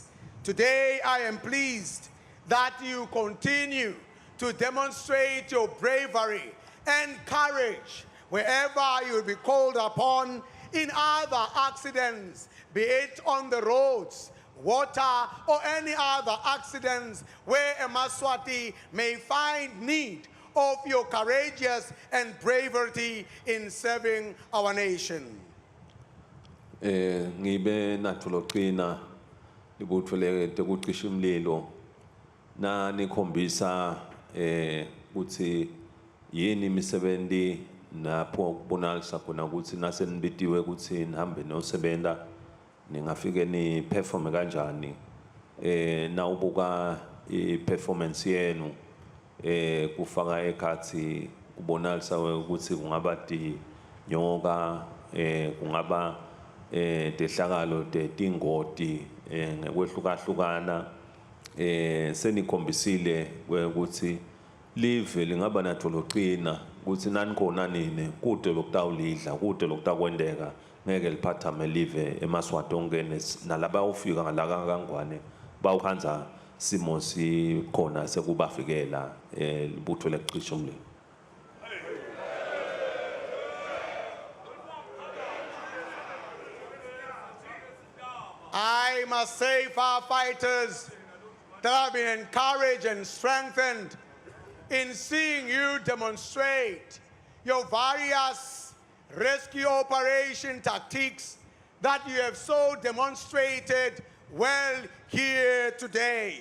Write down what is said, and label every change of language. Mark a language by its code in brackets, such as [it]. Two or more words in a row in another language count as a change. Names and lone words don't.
[en] Today, I am pleased that you continue to demonstrate your bravery and courage wherever you will be called upon in other accidents, be it on the roads, water, or any other accidents where a Maswati may find need of your courageous and bravery in serving our nation. [ss] Ngibe nathuloqina libutho lekucisha umlilo na nikhombisa ukuthi yini imisebenzi napho kubonakala khona ukuthi nasenibitiwe ukuthi nihambe nosebenza ningafike ni perform kanjani na ubuka i-performance yenu kufaka ekhathi kubonakala ukuthi kungaba dinyoka kungaba tehlakalo tetingoti ngekwehlukahlukana senikhombisile ukuthi live lingaba natholoqina ukuthi nanikhona nini kude lokutawulidla kude lokutakwendeka ngeke liphathame live emaswati onke nalaba ufika ngalaka kangwane bawukhanza simo sikhona sekubafikela libutho lecishe umlilo. [en] I must say, firefighters, that I've been encouraged and strengthened in seeing you demonstrate your various rescue operation tactics that you have so demonstrated well here today.